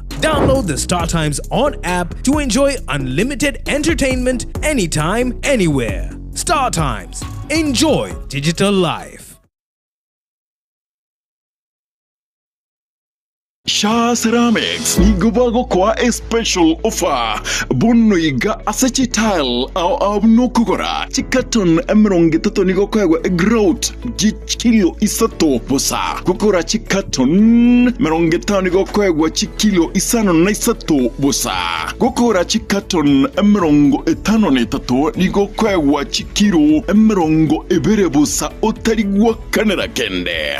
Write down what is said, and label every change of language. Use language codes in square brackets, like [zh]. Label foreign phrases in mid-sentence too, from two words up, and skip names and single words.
[en] Download the Star Times On app to enjoy unlimited entertainment anytime, anywhere. Star Times. Enjoy digital life. [guz] Shah Ceramics ni gubago kwa [en] a special offer. [guz] Bunno iga asachi tile au nokugora. Chikaton emeronge tato ni gokwa growth kilo isato bosa. Gokora chikaton meronge tano ni gokwa kilo isano na isato bosa. Gokora chikaton emerongo etano ne tato ni gokwa kilo emerongo ebere bosa otarigwa kanera kende.